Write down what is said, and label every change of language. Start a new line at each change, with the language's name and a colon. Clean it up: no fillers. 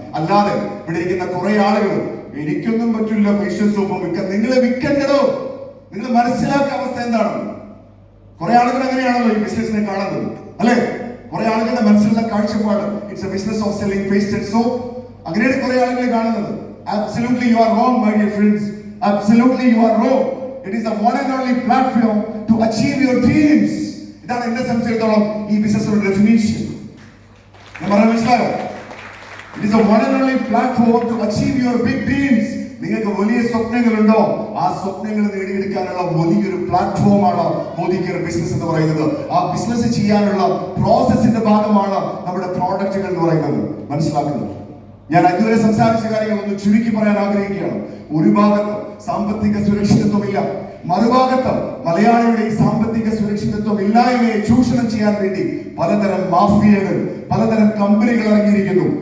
Malayalam: അല്ലാതെ ഇവിടെ ഇരിക്കുന്ന കുറെ ആളുകൾ, എനിക്കൊന്നും പറ്റില്ല, പൈസ സൂപ്പും വിൽക്കാൻ, നിങ്ങളെ വിൽക്കണ്ടോ? നിങ്ങൾ മനസ്സിലാക്കുന്ന അവസ്ഥ എന്താണ്? കുറെ ആളുകൾ അങ്ങനെയാണല്ലോ ഈ ബിസിനസിനെ കാണുന്നത്, അല്ലെ? കുറെ ആളുകളുടെ മനസ്സിലുള്ള കാഴ്ചപ്പാട്,
English: It's a business of selling paste and soap.
Malayalam: അങ്ങനെയാണ് കുറെ ആളുകളെ കാണുന്നത്.
English: Absolutely you are wrong, my dear friends. Absolutely you are wrong. It is the one and only platform to achieve your dreams.
Malayalam: ഇതാണ് എന്നെ സംബന്ധിച്ചിടത്തോളം ഈ ബിസിനസ്സിന്റെ ഡെഫിനിഷൻ. ഞാൻ പറയാൻ മനസ്സിലായോ?
English: It is a one and only platform to achieve your big dreams.
Malayalam: നിങ്ങൾക്ക് വലിയ സ്വപ്നങ്ങളുണ്ടോ? ആ സ്വപ്നങ്ങൾ നേടിയെടുക്കാനുള്ള വലിയൊരു പ്ലാറ്റ്ഫോമാണ് മോദി കെയർ ബിസിനസ് എന്ന് പറയുന്നത്. ആ ബിസിനസ് ചെയ്യാനുള്ള പ്രോസസ്സിന്റെ ഭാഗമാണ് നമ്മുടെ പ്രോഡക്റ്റുകൾ എന്ന് പറയുന്നത്. മനസ്സിലാക്കുന്നത് ഞാൻ ഇതുവരെ സംസാരിച്ച കാര്യങ്ങൾ ഒന്ന് ചുരുക്കി പറയാൻ ആഗ്രഹിക്കുകയാണ്. ഒരു ഭാഗത്ത് സാമ്പത്തിക സുരക്ഷിതത്വമില്ല, മറുഭാഗത്ത് മലയാളിയുടെ ഈ സാമ്പത്തിക സുരക്ഷിതത്വം ഇല്ലായ്മയെ ചൂഷണം ചെയ്യാൻ വേണ്ടി പലതരം മാഫിയകൾ, പലതരം കമ്പനികൾ ഇറങ്ങിയിരിക്കുന്നു.